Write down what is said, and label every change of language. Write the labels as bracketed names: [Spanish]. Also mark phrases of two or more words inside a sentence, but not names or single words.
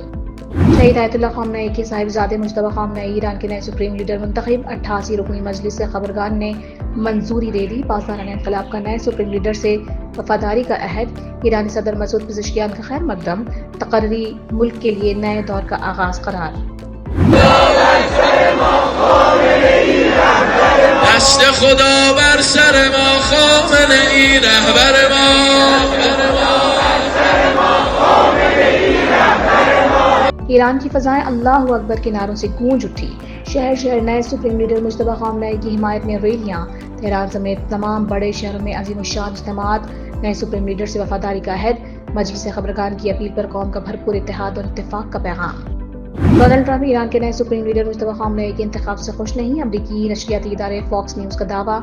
[Urdu] شہید آیت اللہ خامنئی کے صاحبزادے مجتبیٰ خامنئی ایران کے نئے سپریم لیڈر منتخب، 88 رکنی مجلس سے خبرگان نے منظوری دے دی۔ پاسداران انقلاب کا نئے سپریم لیڈر سے وفاداری کا عہد، ایرانی صدر مسعود پزشکیان کا خیر مقدم، تقرری ملک کے لیے نئے دور کا آغاز قرار۔ [Persian] دست خدا بر سر ما خامنئی رهبر ما، [Urdu] ایران کی فضائیں اللہ اکبر کے نعروں سے گونج اٹھی، شہر شہر نئے سپریم لیڈر مجتبیٰ خامنئی کی حمایت میں ریلیاں، تہران سمیت تمام بڑے شہروں میں عظیم الشان اجتماعات، نئے سپریم لیڈر سے وفاداری کا عہد، مجلس خبرگان کی اپیل پر قوم کا بھرپور اتحاد اور اتفاق کا پیغام۔ ڈونلڈ ٹرمپ ایران کے نئے سپریم لیڈر مجتبیٰ خامنئی کے انتخاب سے خوش نہیں، امریکی نشریاتی ادارے فاکس نیوز کا دعویٰ۔